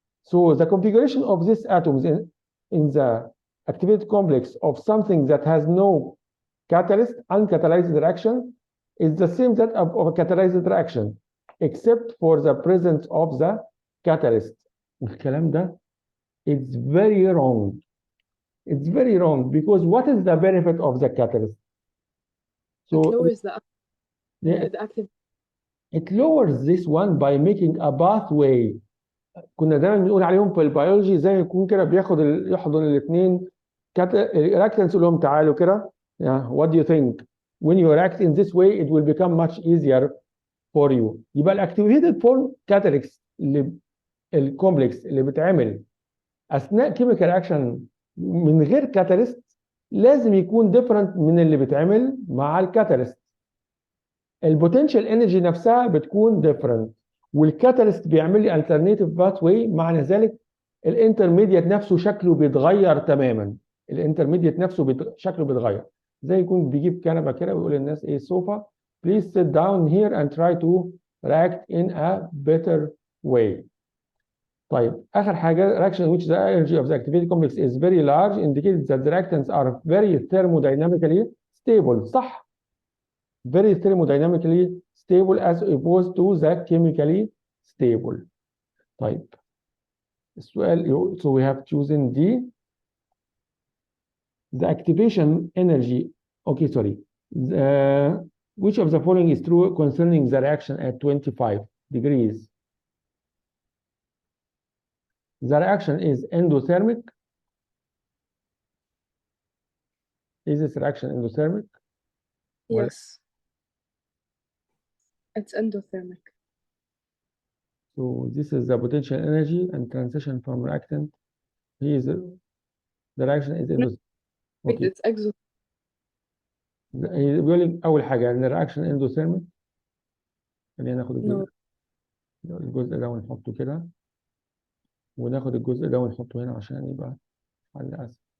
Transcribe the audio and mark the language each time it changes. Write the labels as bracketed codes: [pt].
[en] So the configuration of these atoms in the activated complex of something that has no catalyst, uncatalyzed reaction, is the same that of a catalyzed reaction, except for the presence of the catalyst. [ar] الكلام ده, [en] it's very wrong. It's very wrong, because what is the benefit of the catalyst? So it lowers the active. It lowers this one by making a pathway. [ar] كنا دايما بنقول عليهم في البيولوجي زي ما يكون كده يحضن الاثنين reactants يقول لهم تعالوا كده. [en] What do you think? When you react in this way, it will become much easier for you. [ar] يبقى الاكتيفيتد فورم كاتاليكس الكومبلكس اللي بتعمل اثناء كيميكال رياكشن من غير كاتاليست لازم يكون ديفرنت من اللي بيتعمل مع الكاتاليست. البوتنشال انرجي نفسها بتكون ديفرنت، والكاتاليست بيعمل لي الترناتيف باث واي. معنى ذلك الانترميديت نفسه شكله بيتغير تماما. الانترميديت نفسه شكله بيتغير، زي يكون بيجيب كنبه كده ويقول للناس ايه سوفا [en] please sit down here and try to react in a better way. [ar] طيب اخر حاجه [en] reaction in which the energy of the activated complex is very large indicates that the reactants are very thermodynamically stable. صح، very thermodynamically stable as opposed to the chemically stable. [ar] طيب السؤال, [en] so we have chosen D. The activation energy, okay, sorry. Which of the following is true concerning the reaction at 25 degrees? The reaction is endothermic. Is this reaction endothermic? Yes. It's endothermic. So this is the potential energy and transition from reactant. The reaction is endothermic. Okay. It's exothermic. [ar] بيقول لك أول حاجة إن الرياكشن endothermic. خلينا ناخد الجزء ده ونحطه كده، وناخد الجزء ده ونحطه هنا عشان يبقى حل أسهل.